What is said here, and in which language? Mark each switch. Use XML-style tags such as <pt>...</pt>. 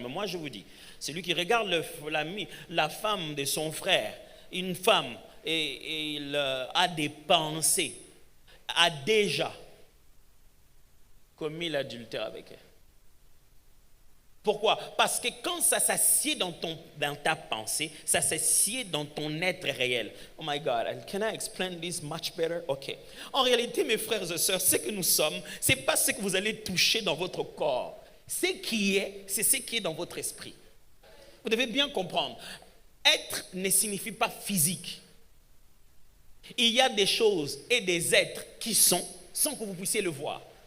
<fr>Mais moi, je vous dis, celui qui regarde la femme de son frère, une femme, et il a des pensées, a déjà commis l'adultère avec elle. Pourquoi? Parce que quand ça s'assied dans ta pensée, ça s'assied dans ton être réel.</fr> <en>Oh my God, can I explain this much better? Ok.</en> <fr>En réalité, mes frères et sœurs, ce que nous sommes, ce n'est pas ce que vous allez toucher dans votre corps. C'est ce qui est dans votre esprit. Vous devez bien comprendre. Être ne signifie pas physique. Il y a des choses et des êtres qui sont sans que vous puissiez le voir.</fr>